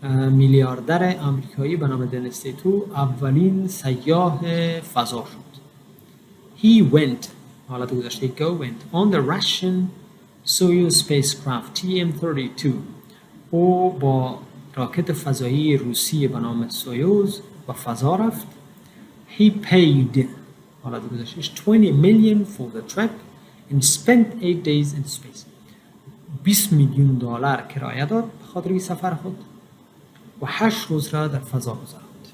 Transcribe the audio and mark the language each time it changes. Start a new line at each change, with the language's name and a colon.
Persian: میلیاردر آمریکایی به نام دنیس تیتو اولین سیاح فضا شد.
English: He went
Persian: حالت گذشته
English: go went on the Russian Soyuz spacecraft TM-32.
Persian: او با راکت فضایی روسی به نام سویوز به فضا رفت.
English: He paid
Persian: حالت گذشتهش
English: 20 million for the trip and spent 8 days in space.
Persian: 20 میلیون دلار کرایه داد به خاطر این سفر خود و 8 روز را در فضا گذراند.